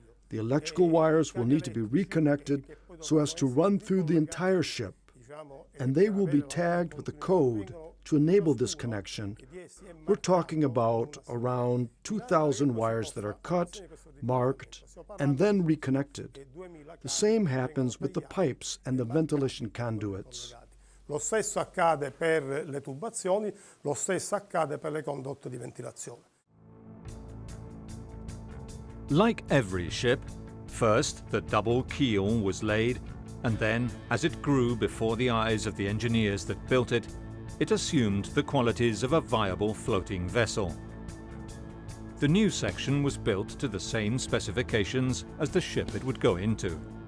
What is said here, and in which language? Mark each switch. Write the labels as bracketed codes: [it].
[en] The electrical wires will need to be reconnected so as to run through the entire ship, and they will be tagged with a code to enable this connection. We're talking about around 2,000 wires that are cut, marked, and then reconnected. The same happens with the pipes and the ventilation conduits. [it] Lo stesso accade per le tubazioni, lo stesso accade per le condotte di ventilazione. [en] Like every ship, first the double keel was laid, and then, as it grew before the eyes of the engineers that built it, it assumed the qualities of a viable floating vessel. The new section was built to the same specifications as the ship it would go into.